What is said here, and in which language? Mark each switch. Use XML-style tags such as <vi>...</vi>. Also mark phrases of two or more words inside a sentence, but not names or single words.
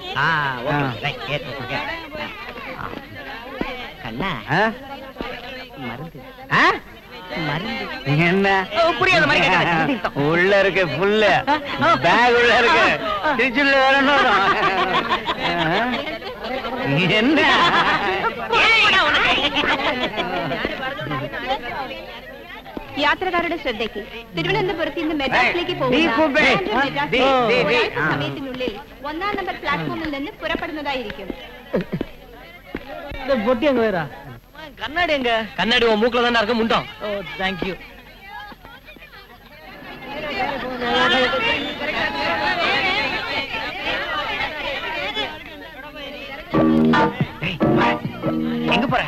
<ta>கண்ணா மருந்து மருந்து என்ன புரியாத மாதிரி உள்ள இருக்கு புல்ல பேக் உள்ள இருக்கு திருச்சுள்ள வரணும். என்ன</ta> <ml>യാത്രക്കാരുടെ ശ്രദ്ധയ്ക്ക് തിരുവനന്തപുരത്ത് നിന്ന് മെഡ്രാസിലേക്ക് പോകുന്ന സമയത്തിനുള്ളിൽ 1-ാം നമ്പർ പ്ലാറ്റ്ഫോമിൽ നിന്ന് പുറപ്പെടുന്നതായിരിക്കും.</ml> <ta>பொட்டி அங்க வேறா? கண்ணாடி எங்க? கண்ணாடி உன் மூக்குல தானே இருக்கு. முண்டோம்.</ta> <en>oh thank you.</en> <ta>எங்க போற?</ta>